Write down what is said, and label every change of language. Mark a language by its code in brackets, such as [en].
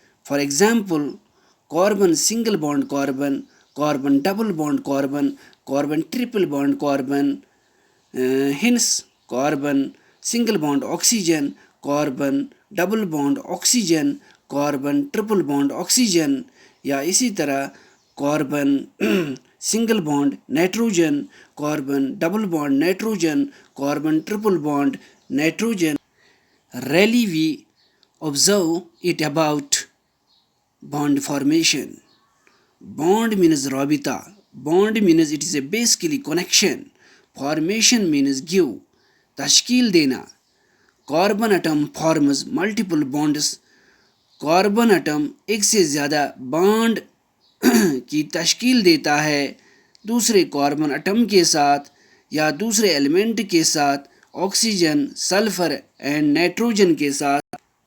[en] for example carbon single bond carbon, carbon double bond carbon, carbon triple bond carbon, hence carbon single bond oxygen, carbon double bond oxygen, carbon triple bond oxygen, [hi] या इसी तरह [en] Carbon single bond nitrogen, carbon double bond nitrogen, carbon triple bond nitrogen. Rarely we observe it about bond formation. Bond means rabita. Bond means it is a basically connection. Formation means give, [hi] तश्कील देना। [en] Carbon atom forms multiple bonds. [hi] Carbon atom एक से ज़्यादा bond की तश्कील देता है दूसरे carbon atom के साथ या दूसरे एलिमेंट के साथ, ऑक्सीजन, सल्फर एंड नाइट्रोजन के साथ।